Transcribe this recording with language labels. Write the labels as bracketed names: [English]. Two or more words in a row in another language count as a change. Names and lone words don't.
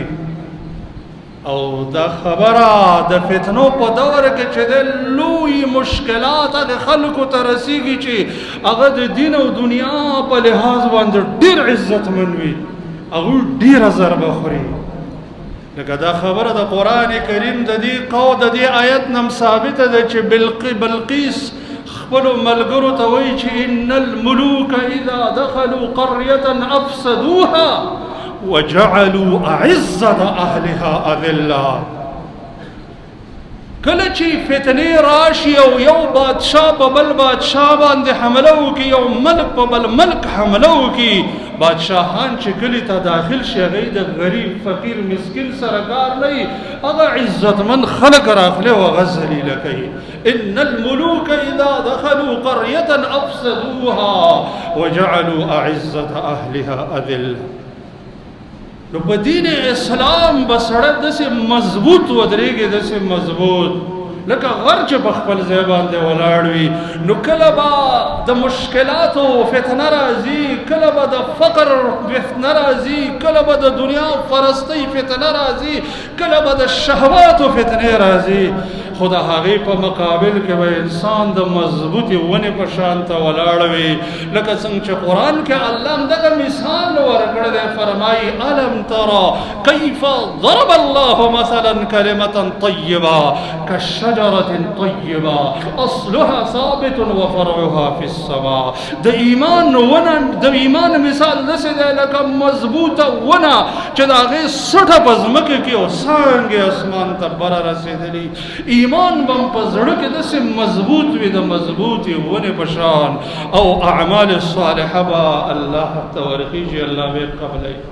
[Pashto] او دا خبره د فتنو په دور کې چې د لوی مشکلات د خلکو ته رسیږي چې هغه د دین او دنیا په لحاظ باندې ډېر عزتمن وي، هغوی ډېره ضربه خوري. لکه دا خبره د قرآن کریم د دې آیت نم ثابته ده چې بلقیس خپلو ملګرو ته وایي چې [Arabic] ان الملوک اذا دخلوا قریة افسدوها وجعلوا اعزة اهلها اذلا. [Pashto] کله چې فتنې راشي او یو بادشاه په بل بادشاه باندې حمله وکړي، یو ملک په بل ملک حمله وکړي، بادشاهان چې کلي ته داخل شي هغوی د غریب فقیر مسکین سره کار نه وي، هغه عزتمند خلک راخلي او هغه ذلیله کوي. [Arabic] ان الملوک اذا دخلوا قریة افسدوها وجعلوا اعزة اهلها اذلا. [Pashto] نو په دین اسلام به سړی داسې مضبوط ودرېږي، داسې مضبوط لکه غر چې په خپل ځای باندې ولاړ وي. نو کله به د مشکلاتو فتنه راځي، کله به د فقر فتنه راځي، کله به د دنیا پرستۍ فتنه راځي، کله به د شهواتو فتنې راځي. خو د هغې په مقابل کې به انسان د مضبوطې ونې په شان ته ولاړ وي. لکه څنګه چې قرآن کې الله همدغه مثال ورکړی دی، فرمایي [Arabic] الم ترى کیف ضرب الله مثلا کلمة طیبة كالشجرة طیبة اصلها ثابت وفرعها في السماء. [Pashto] د ایمان مثال داسې دی لکه مضبوطه ونه چې د هغې سټه په ځمکه کې او څانګې اسمان ته بره رسېدلي. ایمان بم په زړه کې داسې مضبوط وي د مضبوطې ونې په شان، او اعمال صالحه به الله ته ورخیږي، الله به یې قبلوي.